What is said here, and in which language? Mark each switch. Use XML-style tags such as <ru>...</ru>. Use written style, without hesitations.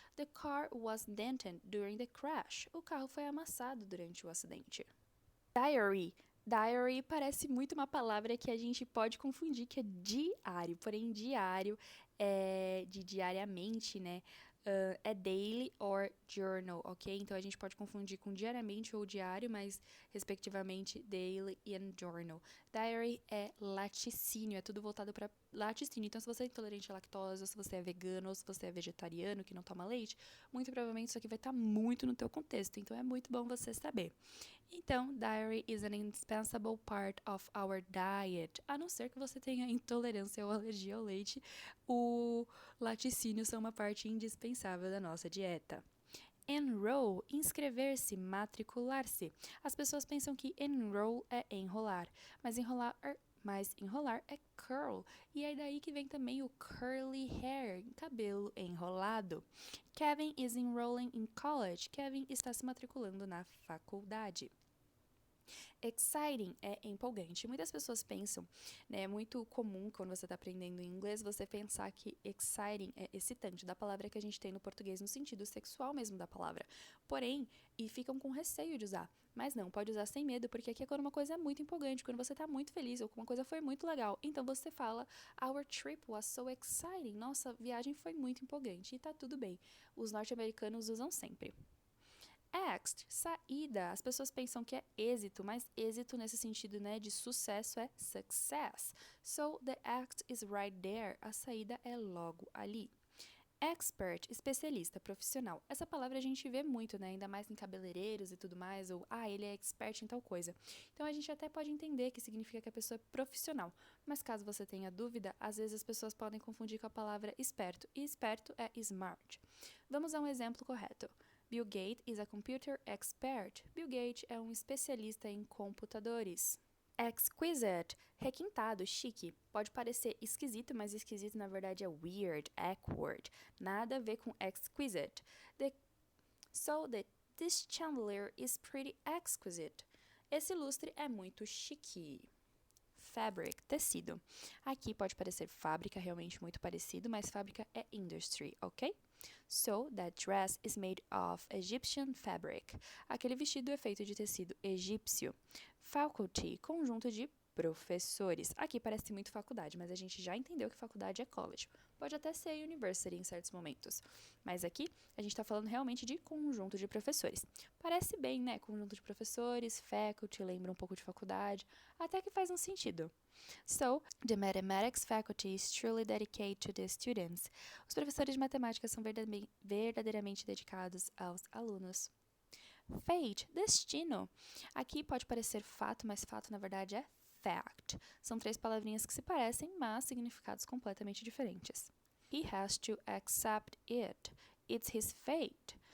<en>The car was dented during the crash.</en> <pt>O carro foi amassado durante o acidente. Diary. Diary parece muito uma palavra que a gente pode confundir, que é diário, porém diário é de diariamente, né? É daily or journal, ok? Então a gente pode confundir com diariamente ou diário, mas respectivamente daily e journal. Diary é laticínio, é tudo voltado para laticínio. Então, se você é intolerante à lactose, ou se você é vegano, ou se você é vegetariano que não toma leite, muito provavelmente isso aqui vai estar muito no teu contexto. Então, é muito bom você saber.</pt> <en>Então, dairy is an indispensable part of our diet.</en> <pt>A não ser que você tenha intolerância ou alergia ao leite, o laticínios são uma parte indispensável da nossa dieta. Enroll, inscrever-se, matricular-se. As pessoas pensam que enroll é enrolar, mas enrolar é curl. E é daí que vem também o curly hair, cabelo enrolado.</pt> <en>Kevin is enrolling in college.</en> <pt>Kevin está se matriculando na faculdade. Exciting é empolgante. Muitas pessoas pensam, né, é muito comum quando você está aprendendo inglês, você pensar que exciting é excitante, da palavra que a gente tem no português, no sentido sexual mesmo da palavra. Porém, e ficam com receio de usar. Mas não, pode usar sem medo, porque aqui é quando uma coisa é muito empolgante, quando você está muito feliz ou uma coisa foi muito legal. Então você fala,</pt> <en>our trip was so exciting.</en> <pt>Nossa viagem foi muito empolgante. E tá tudo bem. Os norte-americanos usam sempre. Exit, saída. As pessoas pensam que é êxito, mas êxito nesse sentido, né, de sucesso é success.</pt> <en>So, the exit is right there.</en> <pt>A saída é logo ali. Expert, especialista, profissional. Essa palavra a gente vê muito, né, ainda mais em cabeleireiros e tudo mais, ou, ele é expert em tal coisa. Então, a gente até pode entender que significa que a pessoa é profissional. Mas caso você tenha dúvida, às vezes as pessoas podem confundir com a palavra esperto. E esperto é smart. Vamos a um exemplo correto.</pt> <en>Bill Gates is a computer expert.</en> <pt>Bill Gates é um especialista em computadores. Exquisite, requintado, chique. Pode parecer esquisito, mas esquisito na verdade é weird, awkward. Nada a ver com exquisite.</pt> <en>This chandelier is pretty exquisite.</en> <pt>Esse lustre é muito chique. Fabric, tecido. Aqui pode parecer fábrica, realmente muito parecido, mas fábrica é industry, ok?</pt> <en>So, that dress is made of Egyptian fabric.</en> <pt>Aquele vestido é feito de tecido egípcio. Faculty, conjunto de professores. Aqui parece muito faculdade, mas a gente já entendeu que faculdade é college. Pode até ser university em certos momentos. Mas aqui a gente está falando realmente de conjunto de professores. Parece bem, né? Conjunto de professores, faculty, lembra um pouco de faculdade. Até que faz um sentido.</pt> <en>So, the mathematics faculty is truly dedicated to the students.</en> <pt>Os professores de matemática são verdadeiramente dedicados aos alunos. Fate, destino. Aqui pode parecer fato, mas fato na verdade é fact. São 3 palavrinhas que se parecem, mas significados completamente diferentes.</pt> <en>He has to accept it. It's his fate.</en>